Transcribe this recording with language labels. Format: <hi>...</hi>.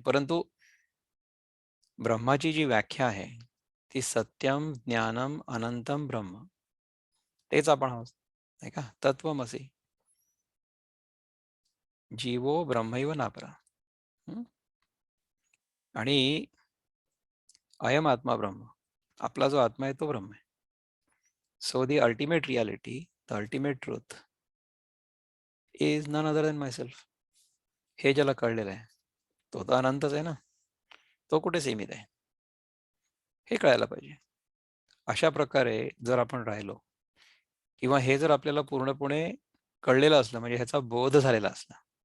<mr>परंतु ब्रह्माची जी व्याख्या आहे ती</mr> <sa>सत्यम ज्ञानम अनंतम ब्रह्म,</sa> <mr>तेच आपण आहोत, नाही का?</mr> <sa>तत्वमसी जीवो ब्रह्मैव नापरा.</sa> <mr>आणि</mr> <sa>अयम आत्मा ब्रह्म,</sa> <mr>आपला जो आत्मा आहे तो ब्रह्म आहे.</mr> <en>So the ultimate reality, the ultimate truth is none other than myself.</en> <mr>हे ज्याला कळलेलं आहे तो तर अनंतच आहे ना, तो कुठे सीमित आहे हे कळायला पाहिजे. अशा प्रकारे जर आपण राहिलो, किंवा हे जर आपल्याला पूर्णपणे कळलेलं असलं, म्हणजे ह्याचा बोध झालेला असला.</mr>